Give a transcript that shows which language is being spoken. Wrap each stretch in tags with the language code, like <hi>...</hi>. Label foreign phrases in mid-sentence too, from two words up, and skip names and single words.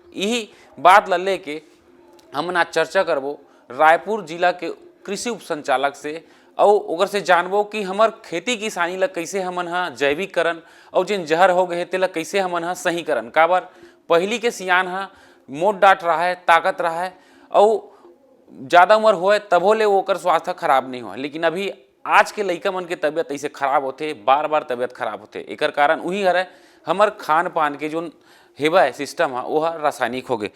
<hne>यही बात ला लेके हमन आज चर्चा करबो रायपुर जिला के कृषि उप संचालक से और ओकर से जानबो कि हमर खेती किसानी ला कैसे हमन हा जैविककरण और जिन जहर हो गए तेला कैसे हमन हा सही करन। काबर पहली के सियान हा मोट डाट रहा है, ताकत रहा है और ज़्यादा उम्र होए तभो ले ओकर स्वास्थ्य खराब नहीं हो, लेकिन अभी आज के लइका मन के तबियत ऐसे खराब होते, बार बार तबियत खराब होते। एकर कारण वही हरे हमर खान पान के जो हेबा है सिस्टम है वह रासायनिक हो गए।</hne>